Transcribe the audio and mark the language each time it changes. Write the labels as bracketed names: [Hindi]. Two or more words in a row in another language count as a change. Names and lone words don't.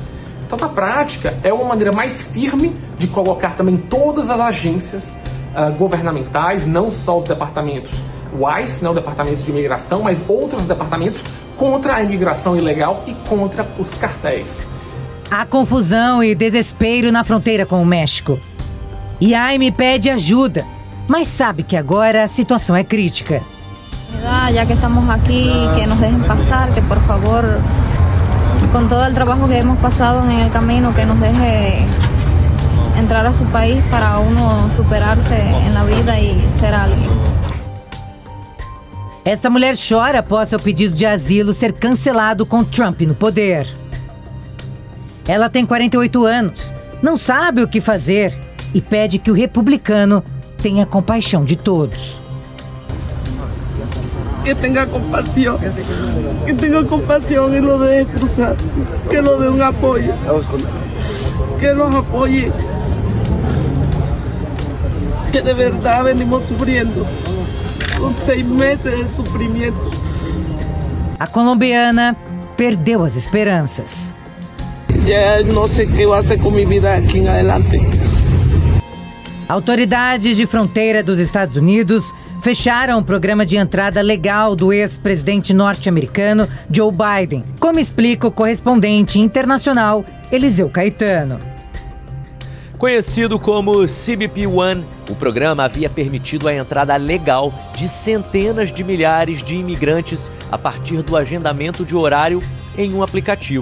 [Portuguese] Então, na prática, é uma maneira mais firme de colocar também todas as agências governamentais, não só os departamentos WICE, né, o departamento de imigração, mas outros departamentos contra a imigração ilegal e contra os cartéis. Há confusão e desespero na fronteira com o México. E Jaime pede ajuda, mas sabe que agora a situação é crítica. [Spanish] Ya que estamos aquí, que nos dejen pasar, que por favor, con todo el trabajo que hemos pasado en el camino, que nos deje entrar a su país para uno superarse en la vida y ser alguien. [Portuguese] Esta mulher chora após seu pedido de asilo ser cancelado com Trump no poder. Ela tem 48 anos, não sabe o que fazer e pede que o republicano tenha compaixão de todos. [Spanish] Que tenga compasión y lo deje cruzar, que lo dé un apoyo, que nos apoye, que de verdad venimos sufriendo, con 6 meses de sufrimiento. [Portuguese] A colombiana perdeu as esperanças. [Spanish] Ya no sé qué va a hacer con mi vida aquí en adelante. [Portuguese] Autoridades de fronteira dos Estados Unidos fecharam o programa de entrada legal do ex-presidente norte-americano Joe Biden, como explica o correspondente internacional Eliseu Caetano. Conhecido como CBP-1, o programa havia permitido a entrada legal de centenas de milhares de imigrantes a partir do agendamento de horário em um aplicativo.